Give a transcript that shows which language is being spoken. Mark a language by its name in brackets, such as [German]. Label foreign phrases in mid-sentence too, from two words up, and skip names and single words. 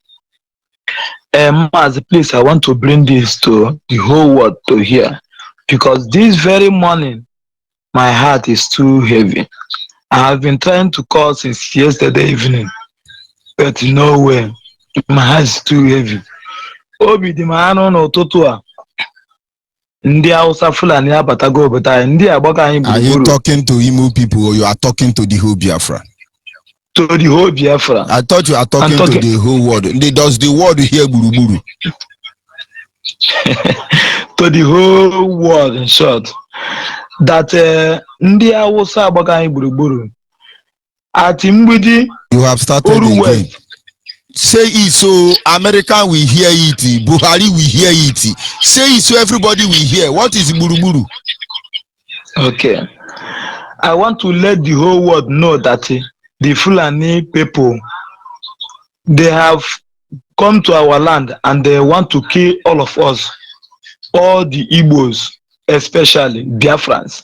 [English] Mazi, please, I want to bring this to the whole world to hear, because this very morning, my heart is too heavy. I have been trying to call since yesterday evening, but no way. My heart is too heavy. [Igbo] Obi di maano n'ụtụtụ a, ndị Hausa Fulani abatago obodo anyị, ndị agbaka anyị [English] Are you [Igbo] gburugburu. [English] talking to Imo people or you are talking to the whole Biafra? To the whole Biafra. I thought you are talking to the whole world. Does the world hear buruburu? To the whole world, in short. [Igbo] That ndị Hausa agbaka anyị gburugburu. Ati mgbidi. [English] You have started [Igbo] Oru [English] again. West. Say it so America will hear it, Buhari will hear it. Say it so everybody will hear. What is buruburu? Okay. I want to let the whole world know that the Fulani people, they have come to our land and they want to kill all of us, all the Igbos, especially Biafrans.